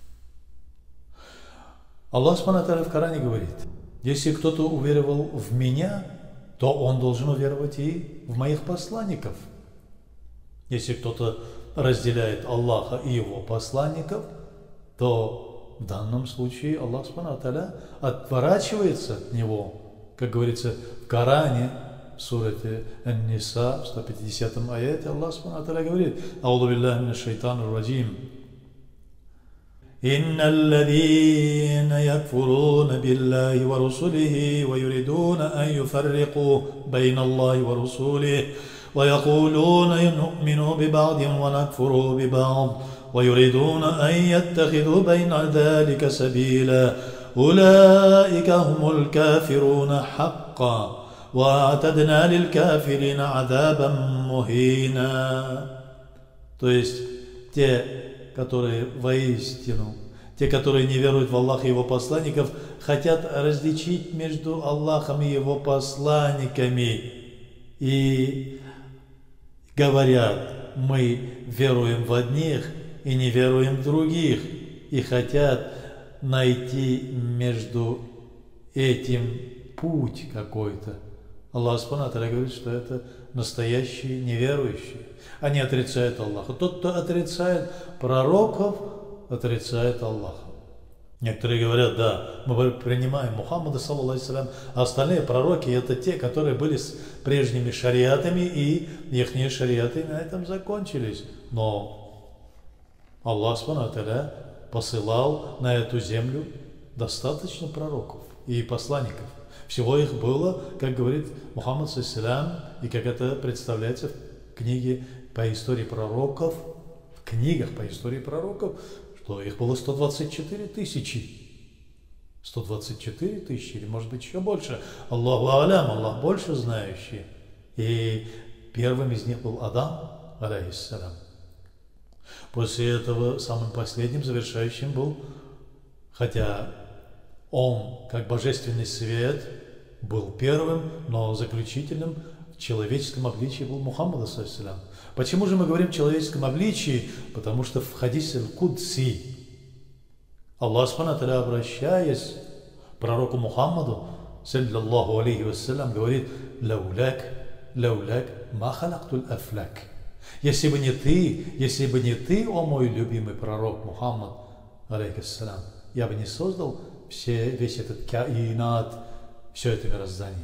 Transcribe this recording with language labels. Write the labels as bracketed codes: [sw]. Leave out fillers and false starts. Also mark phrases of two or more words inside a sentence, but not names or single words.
[ar] الله سبحانه وتعالى [ru] в Коране говорит: если кто-то уверовал в меня, то он должен уверовать и в моих посланников. Если кто-то разделяет Аллаха и его посланников, то в данном случае [ar] الله سبحانه وتعالى [ru] отворачивается от него. Как говорится в Коране, в сурате Ан-Ниса, в 150 аяте, [ar] الله سبحانه وتعالى [ru] говорит: [ar] «أعوذ بالله من الشيطان الرجيم. إن الذين يكفرون بالله ورسله ويريدون أن يفرقوا بين الله ورسوله ويقولون نؤمن ببعض ونكفر ببعض ويريدون أن يتخذوا بين ذلك سبيلا أولئك هم الكافرون حقا وأعتدنا للكافرين عذابا مهينا». [ru] То есть те, которые воистину, те, которые не веруют в Аллаха и Его посланников, хотят различить между Аллахом и Его посланниками и говорят: мы веруем в одних и не веруем в других, и хотят найти между этим путь какой-то. [ar] الله سبحانه وتعالى [ru] говорит, что это настоящие неверующие. Они отрицают Аллаха. Тот, кто отрицает пророков, отрицает Аллаха. Некоторые говорят: да, мы принимаем Мухаммада, [ar] صلى الله عليه وسلم, [ru] а остальные пророки – это те, которые были с прежними шариатами, и их шариаты на этом закончились. Но [ar] الله سبحانه وتعالى [ru] посылал на эту землю достаточно пророков и посланников. Всего их было, как говорит Мухаммад, [ar] صلى الله عليه وسلم, [ru] и как это представляется в книге по истории пророков, в книгах по истории пророков, что их было 124 тысячи. 124 тысячи, или может быть еще больше. [ar] الله أعلم, [ru] Аллах больше знающий. И первым из них был Адам, алейхиссалям. После этого самым последним, завершающим был, хотя он, как божественный свет, был первым, но заключительным в человеческом обличии был Мухаммад, [ar] صلى الله عليه وسلم. [ru] Почему же мы говорим в человеческом обличии? Потому что в хадисе Аль-Кудси [ar] الله سبحانه وتعالى, [ru] обращаясь к пророку Мухаммаду, [ar] صلى الله عليه وسلم, [ru] говорит: [ar] «لولاك ما خلقت الأفلاك». [ru] Если бы не ты, о мой любимый пророк Мухаммад, алейхиссалям, я бы не создал весь этот каинат, все это мироздание.